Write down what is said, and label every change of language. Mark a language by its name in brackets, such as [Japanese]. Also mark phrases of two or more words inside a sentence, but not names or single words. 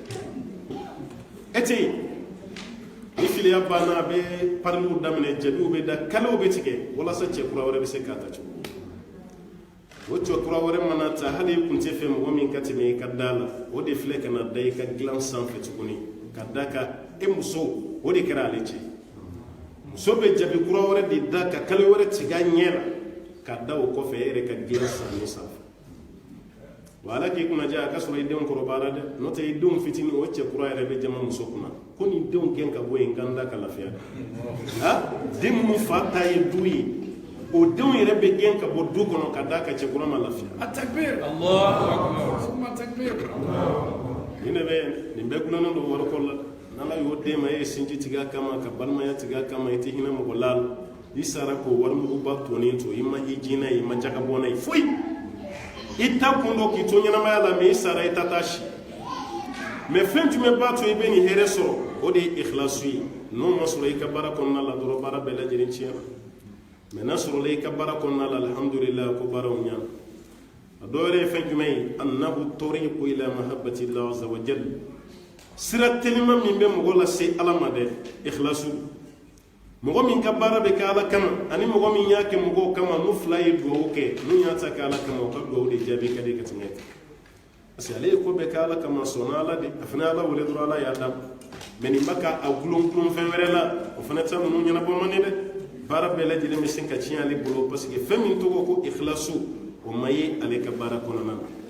[Bambara] e tɛ yen ni filiya banna a bɛ pariliw daminɛ jaabiw bɛ da kalew bɛ tigɛ walasa cɛ kura wɛrɛ bɛ se k'a ta cogo o cɛ kura wɛrɛ mana ta hali i kun tɛ fɛ mɔgɔ min ka tɛmɛ i ka da la o de filɛ ka na da i ka dilan sanfɛ tuguni ka da ka e muso o de kɛra ale cɛ muso bɛ jaabi kura wɛrɛ de da ka kale wɛrɛ tigɛ a ɲɛ la ka da o kɔfɛ e yɛrɛ ka dilan sanni sanfɛ wa ala k'i kunna diya a ka sɔrɔ i denw kɔrɔbayara dɛ n'o tɛ i denw fitinin o cɛ kura yɛrɛ bɛ jama muso kunna ko nin denw gɛn ka bɔ yen kan da ka lafiya den minnu fa ta ye du ye o denw yɛrɛ bɛ gɛn ka bɔ du kɔnɔ ka da ka cɛ kura ma lafiya a takbir [Arabic] الله أكبر [Bambara] summa takbir nin de bɛ nin bɛɛ gulonnen don wariko la n'ala y'o den ma e ye sinji tigɛ a kama ka balimaya tigɛ a kama i tɛ hinɛ mɔgɔ la i sara k'o warimuguba tonnen to i ma i jinɛ ye i ma jagabɔ n'a ye foyi i ta kun dɔ k'i to ɲɛnamaya la mɛ i sara i ta taa si mɛ fɛn jumɛn b'a to i bɛ nin hɛrɛ sɔrɔ o de ye ikhlasu ye n'o ma sɔrɔ i ka baara kɔnɔna la dɔrɔn baara bɛɛ lajɛlen tiɲɛna mɛ n'a sɔrɔla i ka baara kɔnɔna la alhamdulillah ko baaraw ɲana a dɔ wɛrɛ ye fɛn jumɛn ye [Arabic] أنه طريق إلى محبة الله عز وجل [Bambara] sira telima min bɛ mɔgɔ lase ala ma dɛ ikhlasu mɔgɔ min ka baara bɛ kɛ ala kama ani mɔgɔ min y'a kɛ mɔgɔw kama n'u fila ye duwawu kɛ n'u y'a ta kɛ ala kama o ka duwawu de jaabi ka di ka tɛmɛ kan parce que ale ye ko bɛɛ kɛ ala kama sɔnna ala de a fana ala wele dɔrɔn ala y'a d'a ma mɛ nin bɛ ka a gulon fɛn wɛrɛ la o fana tɛ ninnu ɲɛnabɔ man di dɛ baara bɛɛ lajɛlen bɛ se ka tiɲɛ ale bolo parce que fɛn min tɔgɔ ko ikhlasu o ma ye ale ka baara kɔnɔna na